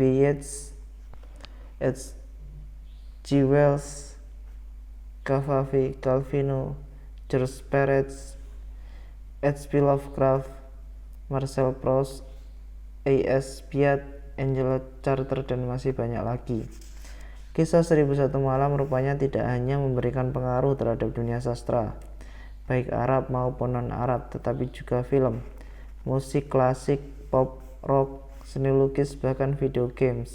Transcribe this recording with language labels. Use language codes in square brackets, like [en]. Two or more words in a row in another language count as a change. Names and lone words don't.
[id] Yeats, H.G. Wells, Cavafy Calvino, George Perez, H.P. Lovecraft, Marcel Proust, A.S. Piat, Angela Carter, dan masih banyak lagi. Kisah 1001 Malam rupanya tidak hanya memberikan pengaruh terhadap dunia sastra, baik Arab maupun non-Arab, tetapi juga film, musik klasik, pop, rock, seni lukis, bahkan video games.